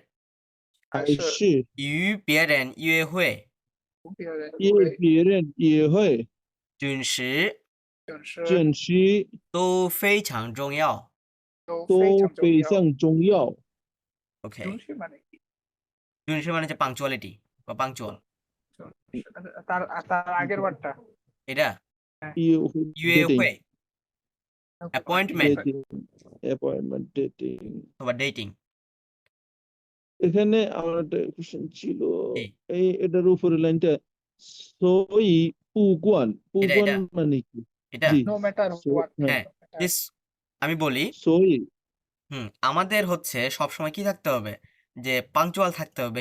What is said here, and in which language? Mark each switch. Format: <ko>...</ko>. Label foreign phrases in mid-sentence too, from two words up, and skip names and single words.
<zh>还是与别人约会，与别人约会，准时准时都非常重要。都非常重要。</zh> <bn>OK， 准时মানে হচ্ছে punctuality বা punctual। তার আগের বারটা এটা 约</bn> <en>dating, 会 appointment dating, appointment, dating.</en> <bn>অথবা dating। এখানে আমার একটা কোশ্চেন ছিল, কি? এটার উপরে লাইনটা সই</bn> <zh>不管，不管</zh> <bn>এটা মানে কি? এটা জি,</bn> <en>no matter what</en> <bn>হ্যাঁ this আমি বলি সই আমাদের হচ্ছে সবসময় কি থাকতে হবে, যে পাংচুয়াল থাকতে হবে।</bn>